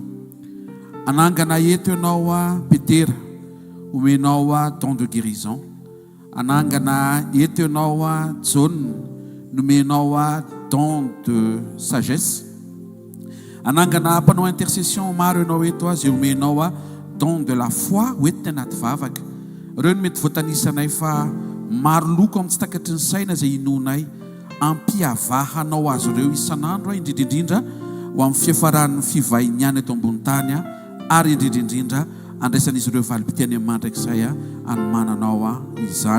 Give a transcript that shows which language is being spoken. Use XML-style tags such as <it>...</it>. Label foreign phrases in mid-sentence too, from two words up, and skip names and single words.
<mg>Anangana eto ianao Petera, omenao</mg> <fr>don de guérison.</fr> <mg>Anangana eto ianao John, nomenao</mg> <fr>don de sagesse.</fr> <mg>Anangana mpanao intercession maro ianao eto izay omenao</mg> <fr>don de la foi</fr> <mg>hoentina anaty vavaka. Ireo no mety voatanisanay fa maro loko amin'ny tsy takatry ny saina izay inonay ampiavahanao azy ireo isan'andro indrindrindrindra ho amin'ny fiafaran'ny fivahiniana eto ambony tany ary indrindrindrindra andraisan'izy ireo valim-pitiany amin'ny mandrakizay anomananao izany.</mg>